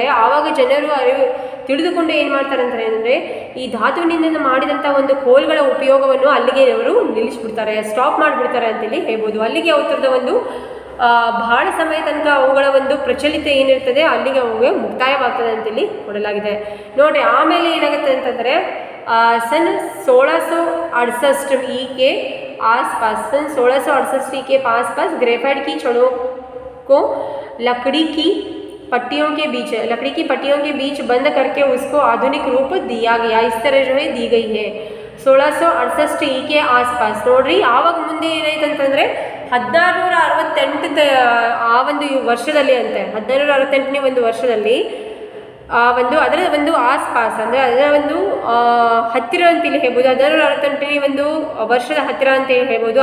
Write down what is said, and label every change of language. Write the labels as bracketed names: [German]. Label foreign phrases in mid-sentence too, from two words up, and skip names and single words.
[Kannada] ಆವಾಗ ಜನರು ತಿಳಿದುಕೊಂಡು ಏನು ಮಾಡ್ತಾರೆ ಅಂದರೆ ಈ ಧಾತುವಿನಿಂದ ಮಾಡಿದಂಥ ಒಂದು ಕೋಲುಗಳ ಉಪಯೋಗವನ್ನು ಅಲ್ಲಿಗೆ ಅವರು ನಿಲ್ಲಿಸ್ಬಿಡ್ತಾರೆ, ಸ್ಟಾಪ್ ಮಾಡಿಬಿಡ್ತಾರೆ ಅಂತೇಳಿ ಹೇಳ್ಬೋದು. ಅಲ್ಲಿಗೆ ಅವತ್ತರದ ಒಂದು ಭಾಳ ಸಮಯ ತನಕ ಅವುಗಳ ಒಂದು ಪ್ರಚಲಿತ ಏನಿರ್ತದೆ ಅಲ್ಲಿಗೆ ಅವುಗೆ ಮುಕ್ತಾಯವಾಗ್ತದೆ ಅಂತೇಳಿ ಕೊಡಲಾಗಿದೆ. ನೋಡಿರಿ, ಆಮೇಲೆ ಏನಾಗುತ್ತೆ ಅಂತಂದರೆ [Hindi] सन 1668 ई के आसपास सन 1668 ई के आसपास ग्रेफाइट की छड़ों को लकड़ी की पट्टियों के बीच बंद करके उसको आधुनिक रूप दिया गया. इस तरह जो है दी गई है 1668 ई के आसपास. [Kannada] ನೋಡ್ರಿ, ಆವಾಗ ಮುಂದೆ ಏನಾಯ್ತಂತಂದರೆ 1668 ಆ ಒಂದು ವರ್ಷದಲ್ಲಿ ಅಂತೆ, 1668ನೇ ಒಂದು ವರ್ಷದಲ್ಲಿ ಅದರ ಒಂದು ಆಸ್ಪಾಸ್ ಅಂದರೆ ಅದರ ಒಂದು ಹತ್ತಿರ ಅಂತೇಳಿ ಹೇಳ್ಬೋದು. 1668ನೇ ಒಂದು ವರ್ಷದ ಹತ್ತಿರ ಅಂತೇಳಿ ಹೇಳ್ಬೋದು.